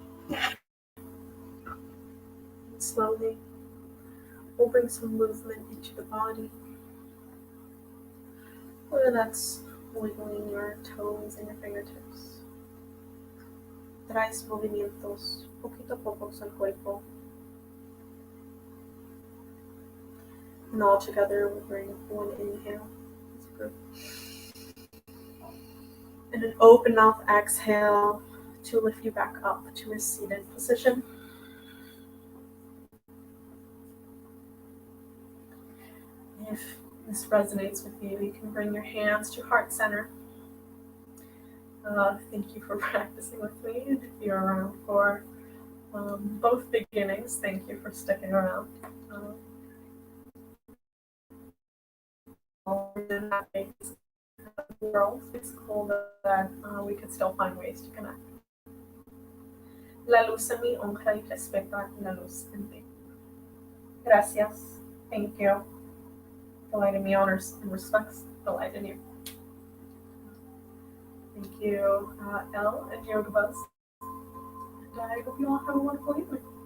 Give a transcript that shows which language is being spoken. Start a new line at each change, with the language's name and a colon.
English: And slowly, we'll bring some movement into the body, whether that's wiggling your toes and your fingertips.
Spanish: Traes movimientos poquito a poco al cuerpo.
English: And all together, we'll bring one inhale as a group. And an open mouth exhale to lift you back up to a seated position. If this resonates with you, you can bring your hands to heart center. Thank you for practicing with me. And if you're around for both beginnings, thank you for sticking around. In that world, it's cool that we can still find ways to connect.
Spanish: La luz en mí honra y respeta la luz en ti. Gracias.
English: Thank you. The light in me honors and respects the light in you. Thank you, Elle and Yoga Buzz. And I hope you all have a wonderful evening.